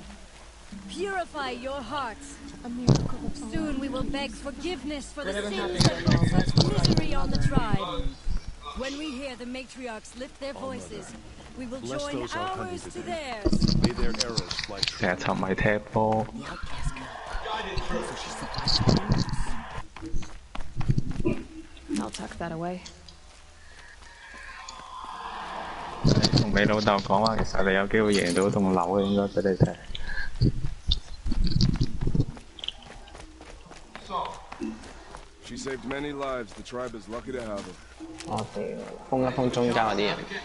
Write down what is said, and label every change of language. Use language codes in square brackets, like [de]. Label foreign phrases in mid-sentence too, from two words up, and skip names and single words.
[en] Purify your hearts. A miracle. Soon we will beg forgiveness for the sins that brought such misery on the tribe. When we hear the matriarchs lift their voices, we will join ours to theirs. May their arrows fly true. [yue] 成日沉迷踢波。 [en] I'll tuck that away. [yue] 同你老豆講話，其實你有機會贏到棟樓嘅，應該俾你踢。 [en] She saved many lives. The tribe is lucky to have her. [yue] 我屌，封一封中間嗰啲人。